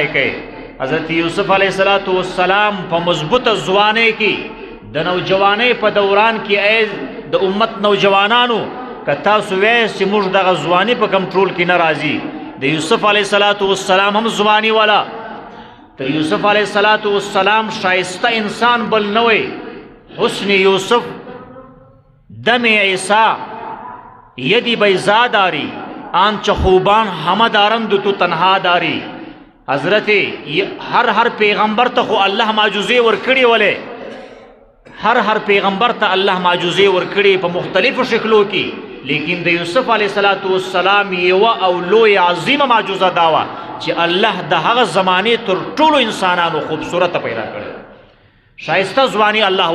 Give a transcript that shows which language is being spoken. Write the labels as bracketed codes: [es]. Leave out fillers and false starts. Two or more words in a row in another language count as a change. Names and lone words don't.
[ps] کړ حضرت یوسف [ar] علیه السلام [ps] په مضبوطه ځوانۍ کې د نوجوانۍ په دوران کې ایز د امت نوجوانانو که تاسو وایئ چې موږ دغه ځواني په کنټرول کې نه راځي د یوسف [ar] علیه السلام [ps] هم ځواني والا د یوسف [ar] علیه السلام [ps] شایسته انسان بل نه وی حسن یوسف [fa] دم عیسی یدی بیضا داری آنچه خوبان همه دارند تو تنها داری [ps] حضرت هر پیغمبر ته خو الله معجزې ورکړي ولې هر پیغمبر ته الله معجزې ورکړي په مختلفو شکلو کې لیکن د یوسف [ar] علیه السلام [ps] یوه او لوی عظیمه معجزه دا وه چې الله د هغه زمانې تر ټولو انسانانو خوبصورته پیدا کړی شایسته ځواني الله